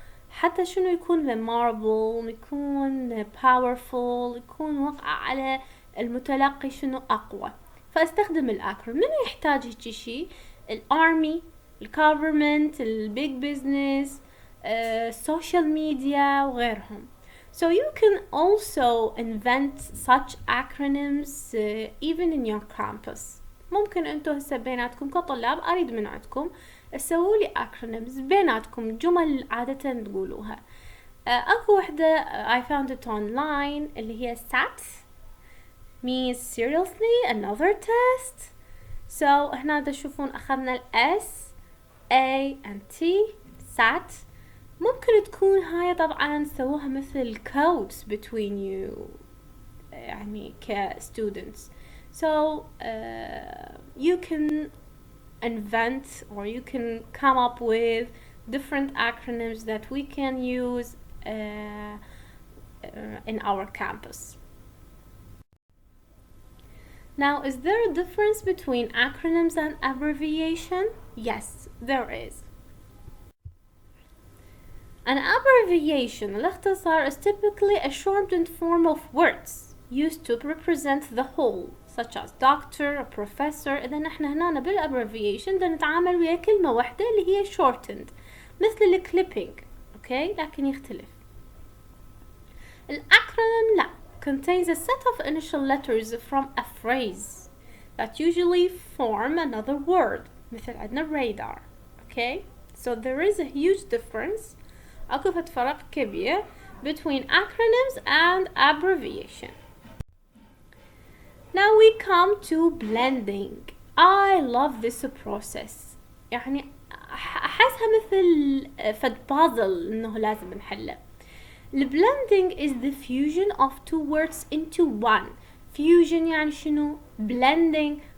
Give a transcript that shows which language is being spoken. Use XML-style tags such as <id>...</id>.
<ar>حتى شنو يكون memorable، يكون powerful، يكون وقع على المتلقي شنو أقوى، فأستخدم الأكرونيم. من يحتاج هيك شيء؟ الارمي، الgovernment، البيج بيزنس، social media وغيرهم.</ar> <en>So you can also invent such acronyms even in your campus.</en> <ar>ممكن انتو هسه بيناتكم كطلاب أريد من عندكم تسووا لي acronyms بيناتكم، جمل عادة تقولوها. أكو وحدة</ar> <en>I found it online</en> <ar>اللي هي</ar> <en>SAT means seriously another test.</en> <ar>So هنا تشوفون أخذنا ال S A and T SAT. ممكن تكون هاي طبعا سووها مثل</ar> <en>codes between you</en> <ar>يعني students.</ar> <en>So you can invent or you can come up with different acronyms that we can use in our campus. Now, is there a difference between acronyms and abbreviation? Yes, there is. An abbreviation, الاختصار, is typically a shortened form of words used to represent the whole, such as doctor, a professor.</en> <ar>إذا نحن هنا بالabbreviation بدنا نتعامل ويا كلمة واحدة اللي هي shortened، مثل الclipping، okay؟ لكن يختلف.</ar> <en>الacronym لا، contains a set of initial letters from a phrase that usually form another word،</en> <ar>مثل عندنا</ar> <en>radar، okay? So there is a huge difference،</en> <ar>أكو فرق كبير</ar> <en>between acronyms and abbreviation. Now we come to blending. I love this process.</en> <ar>يعني أحسها مثل فد puzzle إنه لازم نحله.</ar> <en>blending is the fusion of two words into one.</en> <ar>fusion يعني شنو؟ blending.</ar>